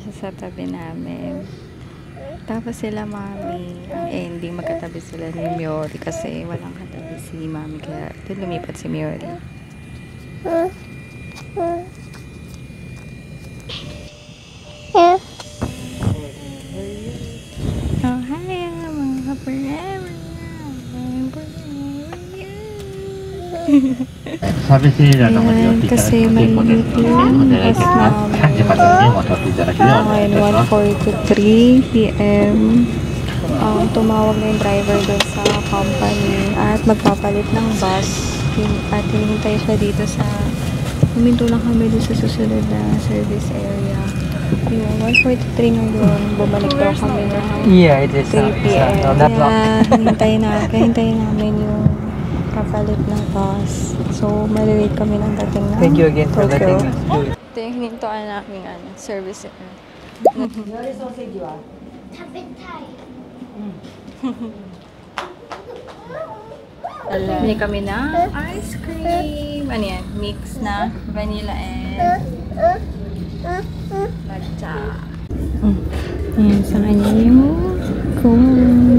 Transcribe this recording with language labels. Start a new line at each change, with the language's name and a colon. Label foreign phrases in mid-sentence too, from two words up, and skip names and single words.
Filipino: Nandito siya sa tabi namin. Tapos sila mami, hindi magkatabi sila ni Miori kasi walang katabi si mami kaya ito lumipat si Miori. Oh, hi mga forever.
Japanese: サービスエリアの方に寄っていただくと結構ですので、お願いできます。3時までにお取っていただけるようお願いいたします。
Filipino: 1:43 p.m. Tumawag na yung driver doon sa company at magpapalit ng bus at hinihintay siya dito sa huminto lang kami doon sa susunod na service area. Yung 1:43 ngayon, bumalik daw kami ng
English: Yeah, it is. 3 p.m. Not long.
Filipino: Kaya hintayin namin yung kapalit ng bus. So, malilate kami ng dating ng
English: Thank you again for Tokyo. letting us do it.
Filipino: Ito yung hinintuan namin service area.
Japanese: 食べたい。
Filipino: Bili kami ng ice cream. Ano yan? Mix na
English: vanilla and matcha.
Filipino: Ayan, sa kanya yung cone.